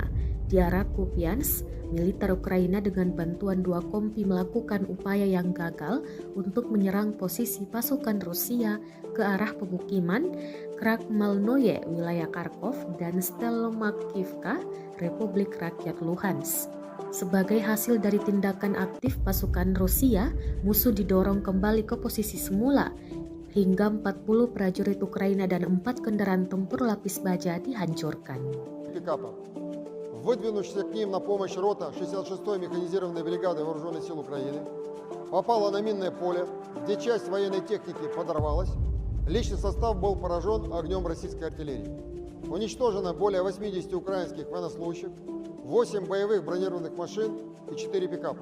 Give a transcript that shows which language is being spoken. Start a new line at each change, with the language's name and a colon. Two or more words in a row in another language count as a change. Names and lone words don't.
Indonesian: Di arah Kupiansk, militer Ukraina dengan bantuan 2 kompi melakukan upaya yang gagal untuk menyerang posisi pasukan Rusia ke arah pemukiman Krakmalnoye, wilayah Kharkov, dan Stelmakivka, Republik Rakyat Luhansk. Sebagai hasil dari tindakan aktif pasukan Rusia, musuh didorong kembali ke posisi semula hingga 40 prajurit Ukraina dan 4 kendaraan tempur lapis baja dihancurkan.
Russian: Пикапа. Выдвинувшаяся к ним на помощь рота 66-й механизированной бригады Вооруженных сил Украины попала на минное поле, где часть военной техники подорвалась. Личный состав был поражен огнем российской артиллерии. Уничтожено более 80 украинских военнослужащих, 8 боевых бронированных машин и 4 пикапа.